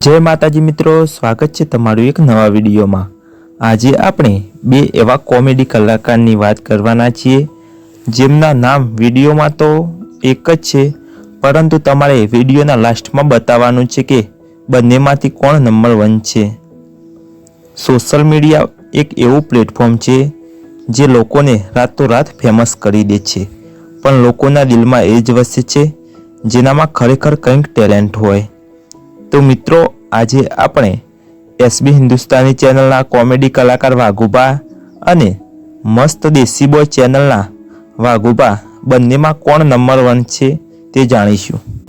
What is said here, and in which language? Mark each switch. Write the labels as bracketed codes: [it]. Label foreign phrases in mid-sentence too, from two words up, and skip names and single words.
[gu] જય માતાજી મિત્રો, સ્વાગત હૈ તમારૂ એક નવા વિડિયો મેં। આજ આપણે બે એવા કૉમેડી કલાકારની બાત કરવાના છીએ જેમના નામ વિડિયો મેં તો એક જ છે, પરંતુ તમારે વિડિયોના લાસ્ટ મેં બતાવાનું છે કે બંનેમાંથી કોણ નંબર 1 છે। [en] social media [gu] એક એવું પ્લેટફૉર્મ છે જે લોકોને રાતોં રાત ફેમસ કરી દે છે, પણ લોકોના દિલ મેં એ જ વસે છે જેનામાં ખરેખર કંઈક ટેલેન્ટ હોય। તો મિત્રો, આજ આપણે એસબી હિંદુસ્તાની ચેનલના કૉમેડી કલાકાર વાઘુબા અને મસ્ત દેસી બૉય ચેનલના વાઘુબા બંનેમાં કોણ નંબર 1 છે તે જાણીશું।